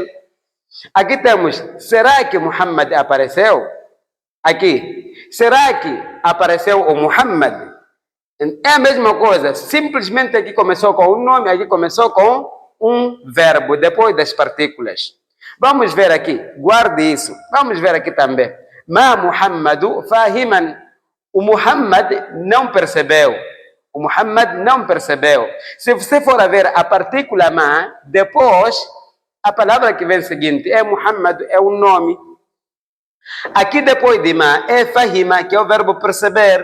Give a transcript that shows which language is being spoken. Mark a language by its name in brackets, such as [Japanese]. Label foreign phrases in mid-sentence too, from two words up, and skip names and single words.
[Portuguese] Aqui temos, será que Muhammad apareceu? Aqui, será que apareceu o Muhammad? É a mesma coisa, simplesmente aqui começou com um nome, aqui começou com um verbo, depois das partículas. Vamos ver aqui, guarde isso. Vamos ver aqui também. [Arabic] ما محمد فهما? [Portuguese] O Muhammad não percebeu. O Muhammad não percebeu. Se você for a ver a partícula ma, depois, a palavra que vem seguinte é Muhammad, é um nome. Aqui depois de ma é fahima, que é o verbo perceber.